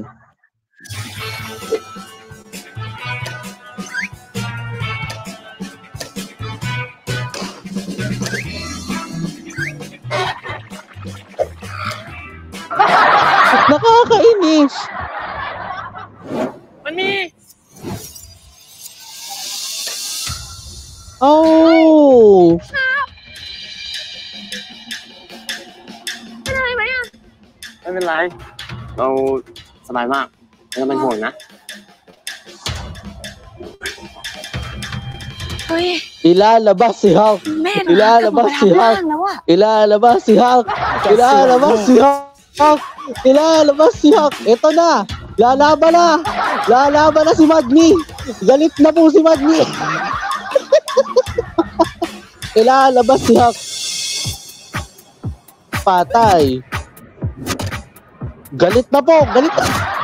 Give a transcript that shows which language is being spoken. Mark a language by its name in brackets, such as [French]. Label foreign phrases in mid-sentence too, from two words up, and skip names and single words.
[Filipino] Nakakainis. Mani! Oh! Ano ba yan? [Thai] ไม่เป็นไรเราสบายมากไม่ต้องเป็นห่วงนะ เฮ้ย [Filipino] Ilalabas si Hulk. [Thai] แม่นะ [Filipino] Ilalabas si [Thai] กลับมา [Filipino] Hulk. [Thai] ทำงานแล้วอะ [Filipino] Ilalabas si Hulk. Ilalabas si Hulk. Ilalabas si Hulk. Ito na. Lalaban na. Lalaban na si Magni. Galit na po si Magni. Ilalabas si Hulk. Patay. Galit na po. Galit na.